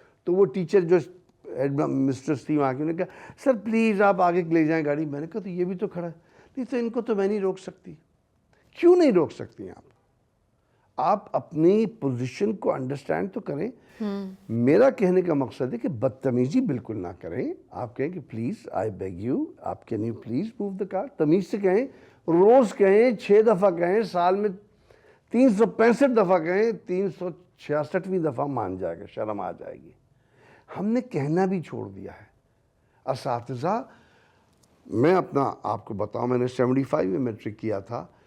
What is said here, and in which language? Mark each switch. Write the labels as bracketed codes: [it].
[ur] تو وہ ٹیچر جو مسٹرس تھی وہاں کی, انہوں نے کہا سر پلیز آپ آگے لے جائیں گاڑی. میں نے کہا تو یہ بھی تو کھڑا ہے. نہیں تو ان کو تو میں نہیں روک سکتی. کیوں نہیں روک سکتی آپ اپنی پوزیشن کو انڈرسٹینڈ تو کریں. میرا کہنے کا مقصد ہے کہ بدتمیزی بالکل نہ کریں. آپ کہیں کہ [en] Please I beg you, آپ can you please move the car. [ur] تمیز سے کہیں, روز کہیں, 6 دفعہ کہیں, سال میں 365 دفعہ کہیں, 366ویں دفعہ مان جائے گا, شرم آ جائے گی. ہم نے کہنا بھی چھوڑ دیا ہے. اساتذہ, میں اپنا آپ کو بتاؤں, میں نے 75 میں میٹرک کیا تھا.